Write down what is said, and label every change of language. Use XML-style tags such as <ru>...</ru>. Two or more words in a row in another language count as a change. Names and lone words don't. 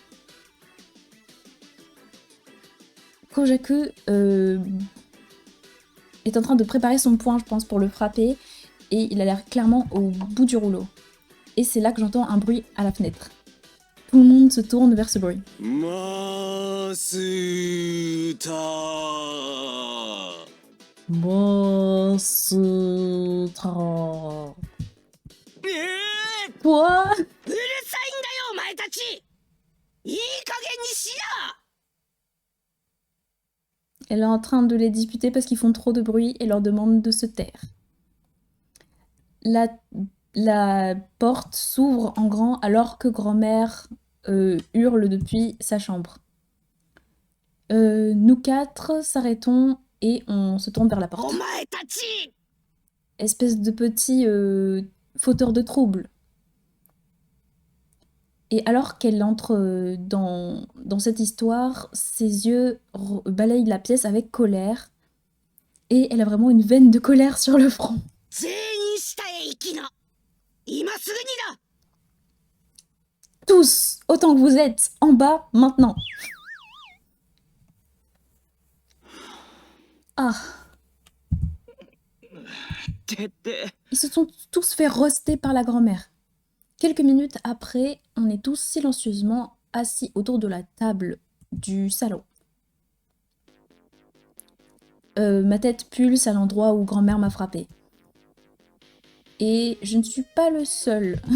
<fr>Kojaku est en train de préparer son poing, je pense, pour le frapper. Et il a l'air clairement au bout du rouleau. Et c'est là que j'entends un bruit à la fenêtre. Tout le monde se tourne vers ce bruit.</fr> <ja>マスター</ja> <fr>Monstre.</fr> <ja>ええ</ja> <fr>Quoi?</fr> <ja>うるさいんだよお前たちいい加減にしろ</ja> <fr>Elle est en train de les disputer parce qu'ils font trop de bruit et leur demande de se taire. La porte s'ouvre en grand alors que grand-mère hurle depuis sa chambre. Nous quatre s'arrêtons et on se tourne vers la</fr> <ja>お</ja> <fr>porte.</fr> <ja>前たち</ja> <fr>Espèce de petit fauteur de trouble. Et alors qu'elle entre dans cette histoire, ses yeux balayent la pièce avec colère. Et elle a vraiment une veine de colère sur le front.</fr> <ja>全員下へ行きな今すぐにだ</ja> <fr>Tous, autant que vous êtes, en bas, maintenant. Ah,</fr> <ja>てって</ja> <fr>ils se sont tous fait roaster par la grand-mère. Quelques minutes après, on est tous silencieusement assis autour de la table du salon. ma tête pulse à l'endroit où grand-mère m'a frappé. Et je ne suis pas le seul.</fr>